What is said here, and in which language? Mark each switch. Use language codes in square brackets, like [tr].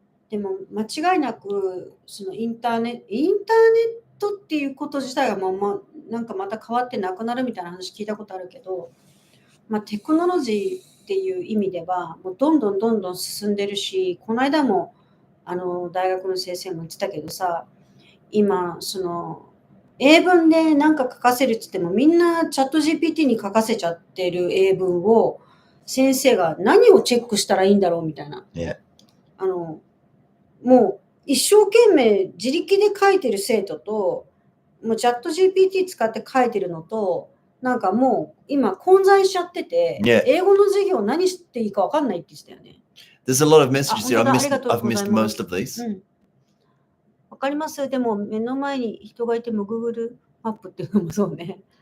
[ja] でも間違いなくそのインターネットっていうこと自体がなんかまた変わってなくなるみたいな話聞いたことあるけど、テクノロジーっていう意味ではもうどんどん進んでるし、この間も大学の先生も言ってたけどさ、今その英文で何か書かせるって言ってもみんなチャット GPT に書かせちゃってる英文を先生が何をチェックしたらいいんだろうみたいな。もう一生懸命自力で書いてる生徒と、もうチャット GPT 使って書いてるのと、なんかもう今混在しちゃってて、英語の授業何していいか分かんないって言ってたよね。 [en] There's a lot of messages here. I've missed most of these. [ja] わかります。でも目の前に人がいても Google マップっていうのもそうね。